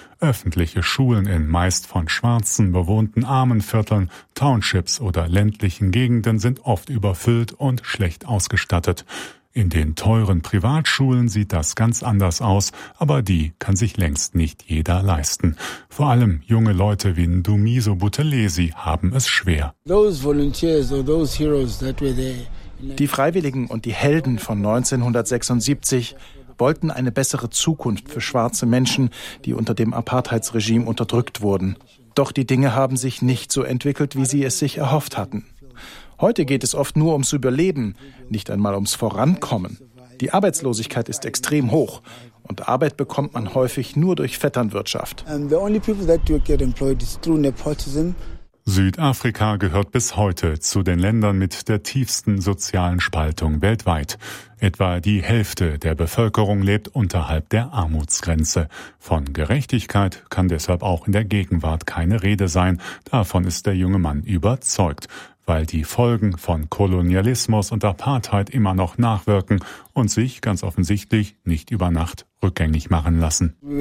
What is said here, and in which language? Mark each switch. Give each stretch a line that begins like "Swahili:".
German: Öffentliche Schulen in meist von Schwarzen bewohnten Armenvierteln, Townships oder ländlichen Gegenden sind oft überfüllt und schlecht ausgestattet. In den teuren Privatschulen sieht das ganz anders aus, aber die kann sich längst nicht jeder leisten. Vor allem junge Leute wie Ndumiso Buthelezi haben es schwer.
English: Those volunteers or those heroes that were there.
German: Die Freiwilligen und die Helden von 1976 wollten eine bessere Zukunft für schwarze Menschen, die unter dem Apartheidsregime unterdrückt wurden. Doch die Dinge haben sich nicht so entwickelt, wie sie es sich erhofft hatten. Heute geht es oft nur ums Überleben, nicht einmal ums Vorankommen. Die Arbeitslosigkeit ist extrem hoch und Arbeit bekommt man häufig nur durch Vetternwirtschaft.
English: The only people that do get employed is through nepotism.
German: Südafrika gehört bis heute zu den Ländern mit der tiefsten sozialen Spaltung weltweit. Etwa die Hälfte der Bevölkerung lebt unterhalb der Armutsgrenze. Von Gerechtigkeit kann deshalb auch in der Gegenwart keine Rede sein. Davon ist der junge Mann überzeugt, weil die Folgen von Kolonialismus und Apartheid immer noch nachwirken und sich ganz offensichtlich nicht über Nacht rückgängig machen lassen.